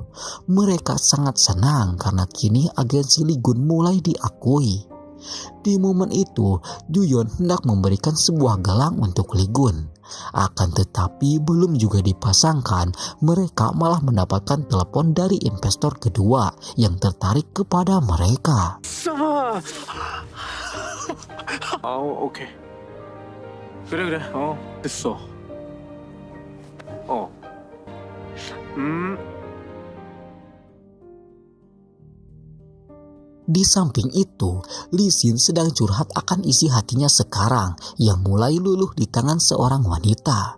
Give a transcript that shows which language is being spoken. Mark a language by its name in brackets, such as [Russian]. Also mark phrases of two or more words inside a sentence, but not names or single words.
[Indonesian] Mereka sangat senang karena kini agensi Lee Gun mulai diakui. Di momen itu, Juyeon hendak memberikan sebuah gelang untuk Lee Gun. Akan tetapi belum juga dipasangkan, mereka malah mendapatkan telepon dari investor kedua yang tertarik kepada mereka. [Korean] 오케이. 그래. 됐어. [Indonesian] Di samping itu, Lee Sin sedang curhat akan isi hatinya sekarang yang mulai luluh di tangan seorang wanita.